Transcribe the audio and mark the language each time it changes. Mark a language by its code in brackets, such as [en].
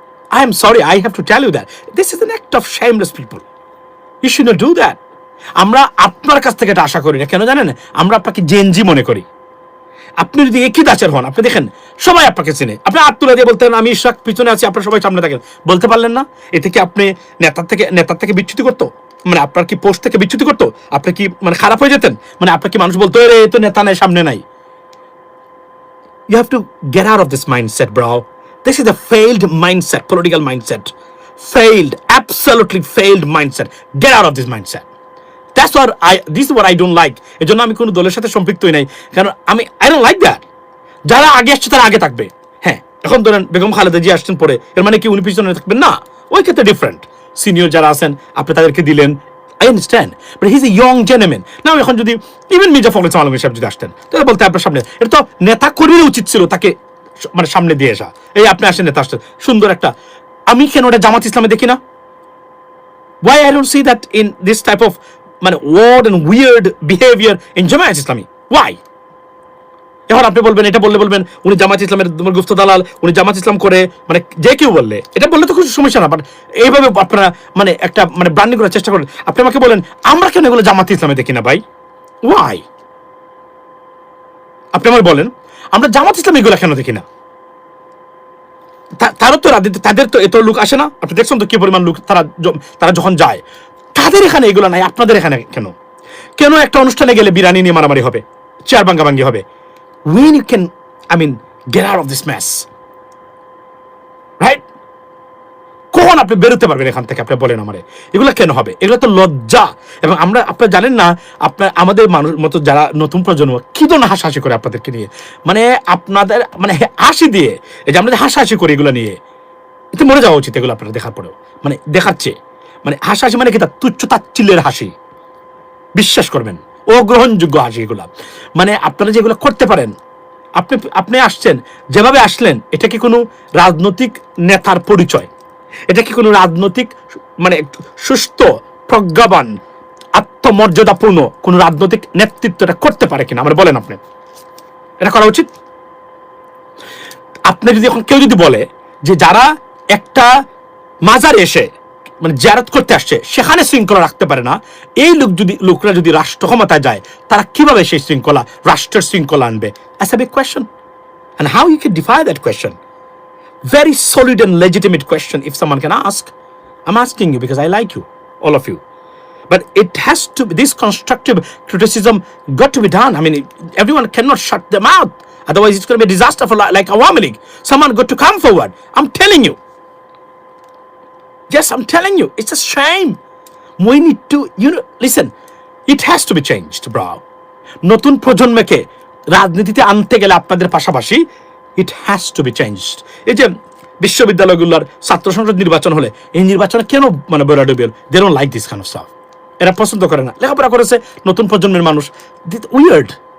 [en] I am sorry, I have to tell you that. This is an act of shameless people. You should not do that. [bn] আমরা আপনার কাছ থেকে এটা আশা করি না, কেন জানেন? আমরা আপনাকে জেনজি মনে করি। আপনি যদি একই দাচের হন, আপনি দেখেন সবাই আপনাকে চেনে, আপনি হাত তুলে দিয়ে বলতেন আমি ইশরাক পিছনে আছি, আপনার সবাই সামনে থাকেন, বলতে পারলেন না? এতে কি আপনি নেতার থেকে বিচ্যুতি করতো? মানে আপনার কি পোস্ট থেকে বিচ্যুতি করতো? আপনি কি মানে খারাপ হয়ে যেতেন? মানে আপনার কি মানুষ বলতো রে তো নেতা নাই, সামনে নাই? [en] You have to get out of this mindset, bro. This is a failed mindset, political mindset. Failed, absolutely failed mindset. Get out of this mindset. That's what this is what I don't like. [bn] এজন্য আমি কোনো দলের সাথে সম্পৃক্তই নাই, কারণ [en] I don't like that. [bn] যারা আগে আসছে তারা আগে থাকবে। হ্যাঁ, এখন ধরেন বেগম খালেদা জিয়া আসছেন পরে, এর মানে কি উনি পিছনে থাকবেন? না, ওই ক্ষেত্রে ডিফারেন্ট। সিনিয়র যারা আছেন আপনি তাদেরকে দিলেন, [en] I understand, but he's a young gentleman. [bn] Now এখন যদি ইভেন মির্জা ফখরুল ইসলাম আলমগীর সাহেব যদি আসতেন, তাহলে বলতে আপনার সামনে, এটা তো নেতা কর্মীর উচিত ছিল তাকে মানে সামনে দিয়ে আসা। এই আপনি আসেন, নেতা আসছেন, সুন্দর একটা, আমি কেন ওটা জামাত ইসলামে দেখি না? [en] Why I don't see that in this type of মানে word and weird behavior in Jamaat Islami? Why? [bn] এখন আপনি বলবেন, এটা বলবেন উনি জামাত ইসলামের গুপ্ত দালাল, উনি জামাত ইসলাম করে, মানে যে কেউ বললে এটা বললে তো কিছু সমস্যা না, বাট এইভাবে আপনারা মানে একটা মানে ব্র্যান্ডিং করার চেষ্টা করেন। আপনি আমাকে বলেন আমরা কেন এগুলো জামাত ইসলামে দেখি না ভাই? ওয়াই? আপনি আমাকে বলেন আমরা জামাত ইসলাম এগুলো কেন দেখি না? তারও তো তাদের তো এত লোক আসে না? আপনি দেখছেন তো কি পরিমাণ লোক তারা যখন যায়, তাদের এখানে এগুলো নাই, আপনাদের এখানে কেন? কেন একটা অনুষ্ঠানে গেলে বিরিয়ানি নিয়ে মারামারি হবে, চেয়ার ভাঙ্গাভাঙ্গি হবে? [en] When you can, I mean, get out of this mess, right? [bn] কখন আপনি বেরোতে পারবেন এখান থেকে? আপনি বলেন আমারে, এগুলো কেন হবে? এগুলো তো লজ্জা। এবং আমরা, আপনারা জানেন না, আপনার আমাদের মানুষ মতো যারা নতুন প্রজন্ম কি ধরনের হাসাহাসি করে আপনাদেরকে নিয়ে, মানে আপনাদের মানে হাসি দিয়ে, এই যে আমরা হাসাহাসি করি এগুলো নিয়ে, এতে মরে যাওয়া উচিত এগুলো আপনারা দেখার পরেও। মানে দেখাচ্ছে মানে হাসাহাসি মানে কি? তা তুচ্ছ তাচ্ছিল্যের হাসি, বিশ্বাস করবেন, অগ্রহণযোগ্য হাসি এগুলা। মানে আপনারা যেগুলো করতে পারেন, আপনি আসছেন যেভাবে আসলেন, এটা কি কোনো রাজনৈতিক নেতার পরিচয়? এটা কি কোনো রাজনৈতিক মানে সুস্থ প্রজ্ঞাবান আত্মমর্যাদাপূর্ণ কোন রাজনৈতিক নেতৃত্ব এটা করতে পারে কিনা আমরা বলেন? আপনি এটা করা উচিত? আপনি যদি এখন কেউ যদি বলে যে যারা একটা মাজারে এসে মানে জিয়ারত করতে আসছে সেখানে শৃঙ্খলা রাখতে পারে না, এই লোকরা যদি রাষ্ট্র ক্ষমতায় যায়, তারা কিভাবে সেই শৃঙ্খলা, রাষ্ট্রের শৃঙ্খলা আনবে? [en] That's a big question. And how you can defy that question? Very solid and legitimate question if someone can ask. I'm asking you because I like you, all of you. But it has to be, this constructive criticism got to be done. I mean, everyone cannot shut them out. Otherwise, it's going to be a disaster for like Awami League. Someone got to come forward. I'm telling you. Yes, I'm telling you. It's a shame. We need to, listen, it has to be changed, bro. [bn] নতুন প্রজন্মকে রাজনীতিতে আনতে গেলে আপনাদের পাশাপাশি [en] it has to be changed. [bn] এই যে বিশ্ববিদ্যালয়গুলোর ছাত্র সংসদ নির্বাচন হলে, এই নির্বাচনে কেন মানে [en] they don't like this kind of stuff. [bn] এরা পছন্দ করে না, লেখাপড়া করেছে নতুন প্রজন্মের মানুষ, উইয়ার্ড।